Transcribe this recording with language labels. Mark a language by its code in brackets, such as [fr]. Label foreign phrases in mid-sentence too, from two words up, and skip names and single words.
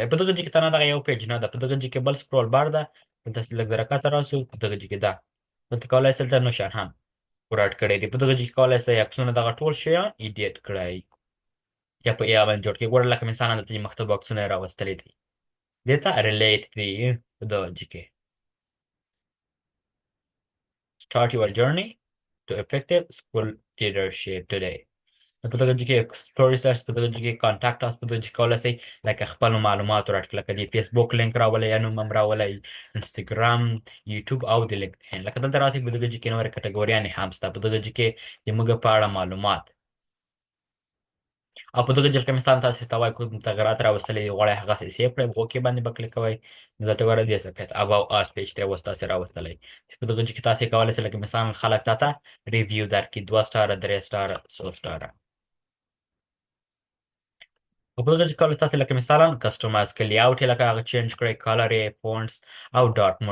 [ps] په دغه ځای کې تنها دغه یو پیج نه ده، په دغه ځای کې بل سکرول بار ده، دلته لږ د راکته راسو، په دغه ځای کې ده، دلته کولی شئ دلته نشان هم ور اډ کړی دی. په دغه ځای کې کولی شئ عکسونه دغه ټول شیان ایډیټ کړئ یا په ای آی باندې جوړ کړئ. ګوره لکه مثلا دلته چې مختلف عکسونه یې راوستلي دي، دې ته ریلیټ کړي. په دغه ځای کې [en] start your journey to effective school leadership today. [ps] په دغه ځای کې [en] story search، [ps] په دغه ځای کې [en] contact us، [ps] په دغه ځای کې کولی شئ لکه خپل معلومات ور اډ کړئ، لکه د فیسبوک لینک راولئ یا نوم هم راولئ، انسټاګرام، یوټیوب او د لینکډین. لکه دلته راسئ په دغه ځای کې نورې کټګوریانې هم شته، په دغه ځای کې د موږ په اړه معلومات، او په دغه ځای کې مثلا تاسې ته وایي کوم تغیرات راوستلي دي غواړئ هغسې سیف کړئ، اوکې باندې به کلیک کوئ. نو دلته ګوره دې صفحې [en] about us [ps] پیج ته اوس تاسې راوستلی چې په دغه ځای کې تاسې کولی شئ لکه مثلا خلک تاته ریویو درکړي 2 سټاره 3 سټاره 100 سټاره. په دغه ځای کې کولی تاسې لکه مثلا کسټمایز کړئ، لیاوټ یې لکه هغه چینج کړئ، کلر یې، فونټس او [en] dark mode.